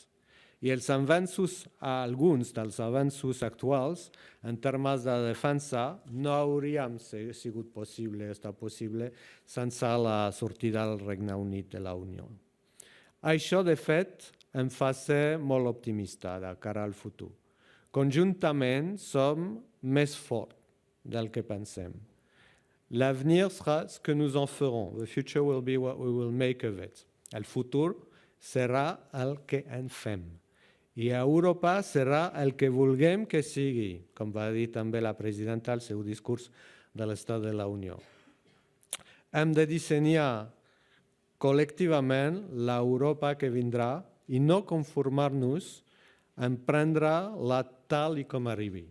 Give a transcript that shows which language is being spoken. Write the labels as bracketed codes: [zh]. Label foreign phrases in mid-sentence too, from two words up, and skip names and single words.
[ca] I alguns dels avenços actuals en termes de defensa no haurien sigut estar possible sense la sortida del Regne Unit de la Unió. Això, de fet, em fa ser molt optimista de cara al futur. Conjuntament som més forts del que pensem. [fr] L'avenir sera ce que nous en ferons. [en] The future will be what we will make of it. [ca] El futur serà el que en fem. I a Europa serà el que vulguem que sigui, com va dir també la presidenta al seu discurs de l'Estat de la Unió. Hem de dissenyar col·lectivament l'Europa que vindrà i no conformar-nos en prendre-la tal i com arribi.